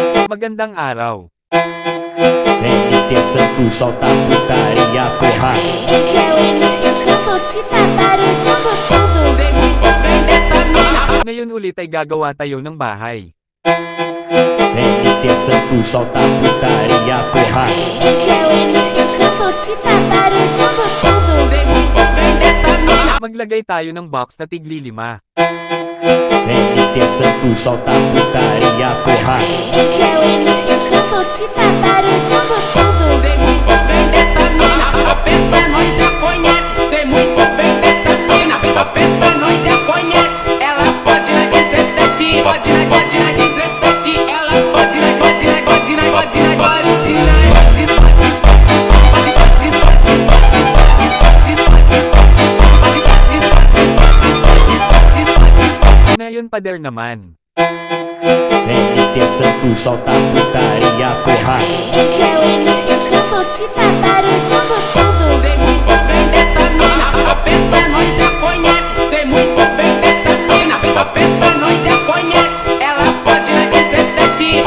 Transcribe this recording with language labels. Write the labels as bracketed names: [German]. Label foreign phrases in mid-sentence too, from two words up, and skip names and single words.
[Filipino] Magandang araw. [Portuguese] NT Santos solta putaria, porra. Esse é o Espírito Santo que tá barulhando tudo. Sei muito bem dessa mina. [Filipino] Ngayon ulit ay gagawa tayo ng bahay. [Portuguese] NT Santos solta putaria, porra. Esse é o Espírito Santo que tá barulhando tudo. Sei muito bem dessa mina. [Filipino] Maglagay tayo ng box na tigli-5. [Portuguese] NT Santos solta putaria, porra. Esse é o Espírito Santo que tá barulhando tudo. Sei muito bem dessa mina. A festa nós já conhece. Sei muito bem dessa mina. A festa nós já conhece. Ela pode na 17. Pode na 17. Ela pode na 17. [Filipino] Ngayon pader naman. [Portuguese] NT Santos solta putaria, porra. Esse é o Espírito Santo que tá barulhando tudo. Sei muito bem dessa mina. A festa nós já conhece. Sei muito bem dessa mina. A festa nós já conhece. Ela pode na 17.